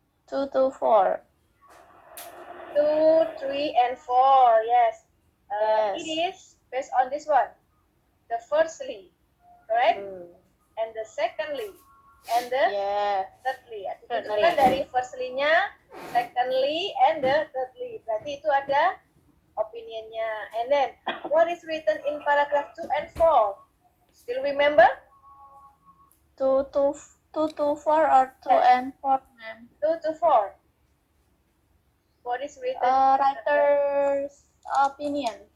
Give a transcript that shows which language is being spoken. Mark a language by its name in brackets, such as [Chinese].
[English] 2 to 4. 2, 3, and 4. Yes. Yes. It is based on this one. The firstly, correct? And the secondly, and the thirdly. [Indonesian] Itu kan dari firstly-nya, [English] secondly, and the thirdly. [Indonesian] Berarti itu ada opinionnya. [English] And then, what is written in paragraph 2 and 4? Still remember? 2 to 4 or 2 and 4, ma'am? 2 to 4. What is written? Writer's opinion.